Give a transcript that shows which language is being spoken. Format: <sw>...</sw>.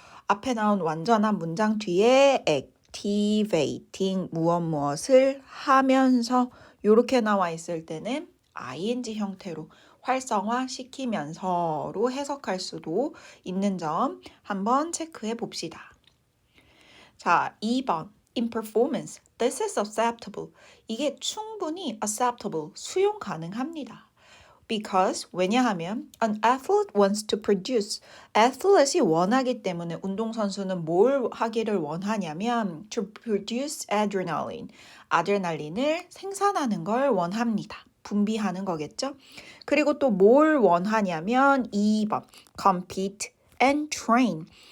<ko>앞에 나온 완전한 문장 뒤에 activating 무엇을 하면서 이렇게 나와 있을 때는 ing 형태로 활성화시키면서로 해석할 수도 있는 점 한번 체크해 봅시다. 자, 2번</ko> <en>in performance. This is acceptable.</en> <ko>이게 충분히 acceptable, 수용 가능합니다.</ko> <en>Because</en> <ko>왜냐하면</ko> <en>an athlete wants to produce.</en> <ko>athlete이 원하기 때문에 운동선수는 뭘 하기를 원하냐면</ko> <en>to produce adrenaline.</en> <ko>아드레날린을 생산하는 걸 원합니다. 분비하는 거겠죠? 그리고 또 뭘 원하냐면 2번</ko> <en>compete and train.</en>